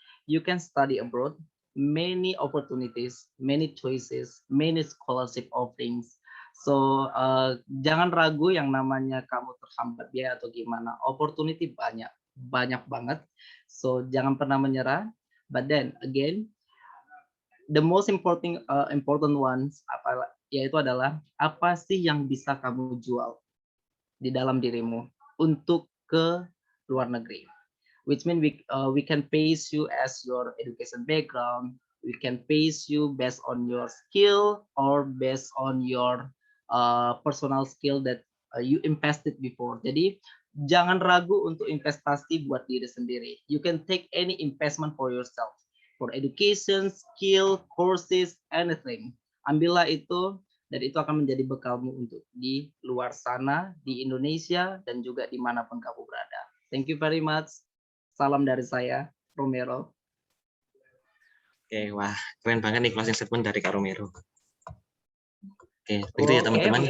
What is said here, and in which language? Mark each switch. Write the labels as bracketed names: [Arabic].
[English] You can study abroad, many opportunities, many choices, many scholarship offerings. [Indonesian] So, jangan ragu yang namanya kamu terhambat biaya atau gimana. Opportunity banyak banget. So, jangan pernah menyerah. [English] But then again, the most important ones [Indonesian] yaitu adalah apa sih yang bisa kamu jual di dalam dirimu untuk ke luar negeri. [English] Which mean we can pace you as your education background, we can pace you based on your skill or based on your personal skill that you invested before. [Indonesian] Jadi jangan ragu untuk investasi buat diri sendiri. [English] You can take any investment for yourself, for education, skill, courses, anything. [Indonesian] Ambillah itu dan itu akan menjadi bekalmu untuk di luar sana, di Indonesia dan juga dimanapun kamu berada. [English] Thank you very much. [Indonesian] Salam dari saya, [English] Romero. [Indonesian] Oke, wah, keren banget nih closing statement dari Kak Romero. Oke, begitu ya teman-teman.